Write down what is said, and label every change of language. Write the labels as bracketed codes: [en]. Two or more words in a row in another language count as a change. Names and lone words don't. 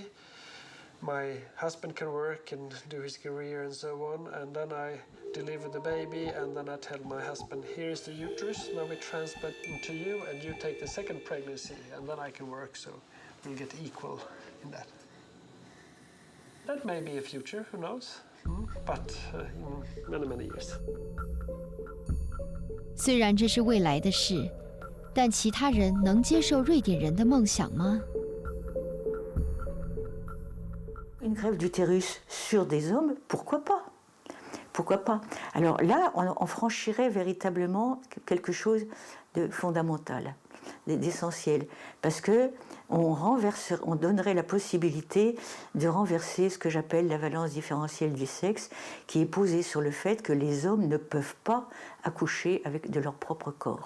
[en] My husband can work and do his career and so on, and then I deliver the baby, and then I tell my husband, here is the uterus, now we transplant it to you, and you take the second pregnancy, and then I can work, so we'll get equal in that. That may be a future, who knows? But in many, many years. [zh] 虽然这是未来的事，但其他人能接受瑞典人的梦想吗？ [fr] Une greffe d'utérus sur des hommes, pourquoi pas? Pourquoi pas? Alors là, on franchirait véritablement quelque chose de fondamental, d'essentiel, parce que on donnerait la possibilité de renverser ce que j'appelle la valence différentielle des sexes, qui est posée sur le fait que les hommes ne peuvent pas accoucher de leur propre corps.